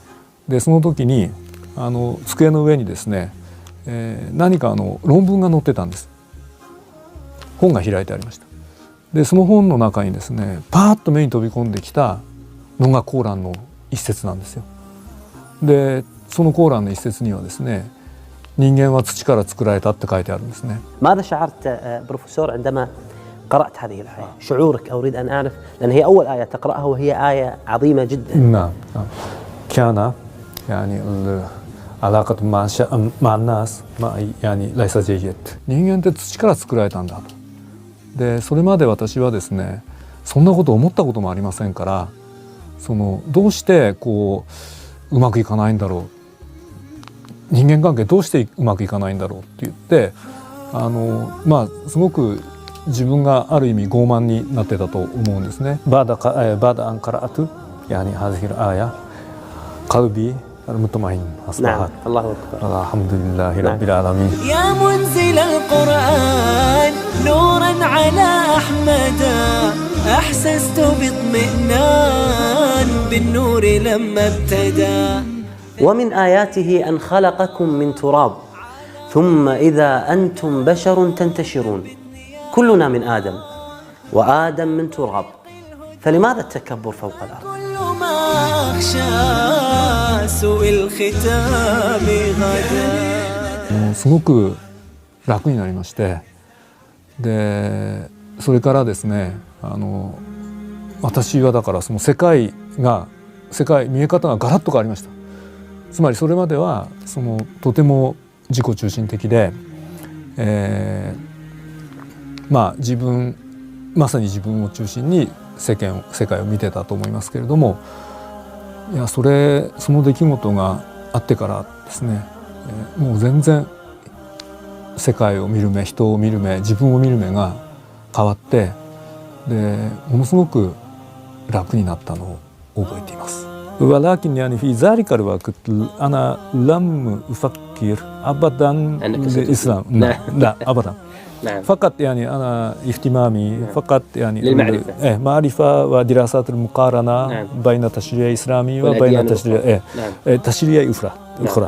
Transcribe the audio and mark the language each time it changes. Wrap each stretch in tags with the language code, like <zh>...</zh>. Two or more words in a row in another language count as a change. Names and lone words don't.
<ja>でその時に机の上にですね、何か論文が載ってたんです。本が開いてありました。でその本の中にですね、パーッと目に飛び込んできたのがコーランの一節なんですよ。でそのコーランの一節にはですね、人間は土から作られたって書いてあるんですね。</ja> <ar>ماذا شعرت بروفيسور عندما قرأت هذه الآية؟ شعورك أريد أن أعرف، لأن هي أول آية تقرأها وهي آية عظيمة جدا. نعم. كان يعني علاقة مع الناس يعني ليس جيد.</ar> <ja>人間って土から作られたんだと。でそれまで私はですね、そんなこと思ったこともありませんから、どうしてうまくいかないんだろう、人間関係どうしてうまくいかないんだろうって言って、すごく自分がある意味傲慢になってたと思うんですね。</ja> <ar>バダアンカラアト يعني هذه الآية قلبي المطمئن أصبحت. نعم. الله أكبر. الحمد لله رب العالمين. يا منزل القرآن نورا على أحمد، أحسست باطمئنان بالنور لما ابتدى. ومن آياته أن خلقكم من تراب ثم إذا أنتم بشر تنتشرون. كلنا من آدم، وآدم من تراب، فلماذا التكبر فوق الأرض؟ كل ما أخشى سوء الختام غدا.</ar> <ja>すごく楽になりまして、でそれからですね、私はだからその世界見え方がガラッと変わりました。つまりそれまではとても自己中心的で、まさに自分を中心に世界を見てたと思いますけれども、いやその出来事があってからですね、もう全然世界を見る目、人を見る目、自分を見る目が変わって、でものすごく楽になったのを覚えています。</ja> <ar>ولكن يعني في ذلك الوقت أنا لم أفكر أبدا للإسلام. لا أبدا. فقط يعني أنا اهتمامي فقط يعني للمعرفة. معرفة ودراسات المقارنة بين التشريع الإسلامي وبين تشريع أخرى.</ar>